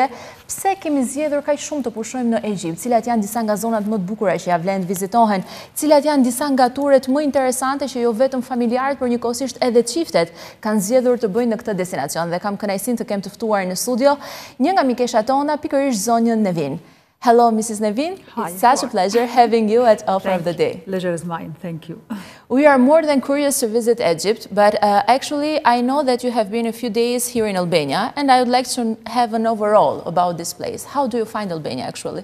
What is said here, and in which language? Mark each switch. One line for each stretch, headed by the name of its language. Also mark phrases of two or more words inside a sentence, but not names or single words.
Albanian: Pse kemi zgjedhur kaq shumë të pushojmë në Ezhipt, cilat janë disa nga zonat më të bukura që ja vlen të vizitohen, cilat janë disa nga turet më interesante që jo vetëm familjarët, por njëkohësisht edhe çiftet kanë zgjedhur të bëjnë në këtë destinacion dhe kam kënaqësinë të kem të ftuar në studio një nga mikeshat tona, pikërisht zonjën Neveen.
English: Hello, Mrs. Neveen. Hi. It's such a pleasure having you at Offer of the Day. Pleasure is mine. Thank you. We are more than curious to visit Egypt, but actually I know that you have been a few days here in Albania, and I would like to have an overall about this place. How do you find Albania actually?